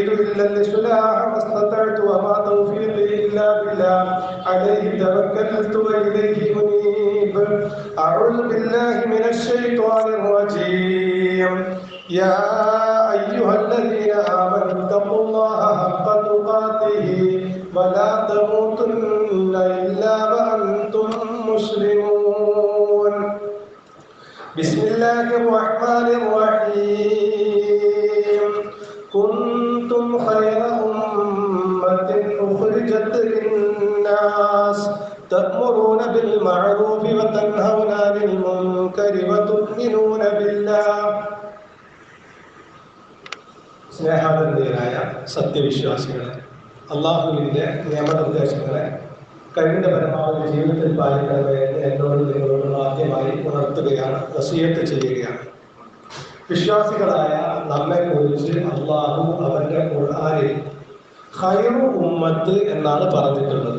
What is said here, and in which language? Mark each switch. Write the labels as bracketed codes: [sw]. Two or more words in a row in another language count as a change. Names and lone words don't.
[ar] إلا الإصلاح ما استطعت وما توفيقي إلا بالله عليه توكلت وإليه أنيب أعوذ بالله من الشيطان الرجيم يا أيها الذين آمنوا اتقوا الله حق تقاته ولا تموتن إلا وأنتم مسلمون بسم الله الرحمن الرحيم كنتم خير أمة أخرجت للناس تأمرون بالمعروف وتنهون عن المنكر وتؤمنون بالله [ml] സ്നേഹാദരനീയരായ സത്യവിശ്വാസികളെ, അള്ളാഹുവിൻ്റെ നിയമനിർദ്ദേശങ്ങളെ കഴിവിൻ്റെ പരമാവധി ജീവിതത്തിൽ പാലിക്കണമെന്ന് എന്നോട് നിങ്ങളോട് ആദ്യമായി ഉണർത്തുകയാണ്, വസിയത്ത് ചെയ്യുകയാണ്. വിശ്വാസികളായ നമ്മെക്കുറിച്ച് അള്ളാഹു അവൻ്റെ ഖുർആനിൽ [ar] خير أمة [ml] എന്നാണ് പറഞ്ഞിട്ടുള്ളത്.